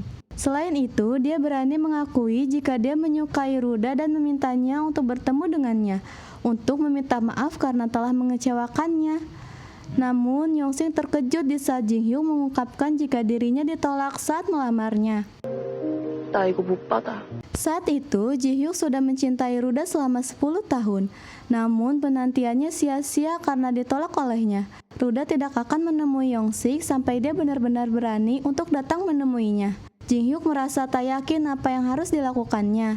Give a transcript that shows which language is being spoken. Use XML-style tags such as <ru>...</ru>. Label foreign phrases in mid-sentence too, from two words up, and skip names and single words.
<id>Selain itu, dia berani mengakui jika dia menyukai Ruda dan memintanya untuk bertemu dengannya, untuk meminta maaf karena telah mengecewakannya. Namun, Yongsik terkejut di saat Jin Hyuk mengungkapkan jika dirinya ditolak saat melamarnya.</id> <ko>나 이거 못 받아.</ko> <id>Saat itu, Ji Hyuk sudah mencintai Ruda selama 10 tahun. Namun, penantiannya sia-sia karena ditolak olehnya. Ruda tidak akan menemui Yongsik sampai dia benar-benar berani untuk datang menemuinya. Jin Hyuk merasa tak yakin apa yang harus dilakukannya.</id>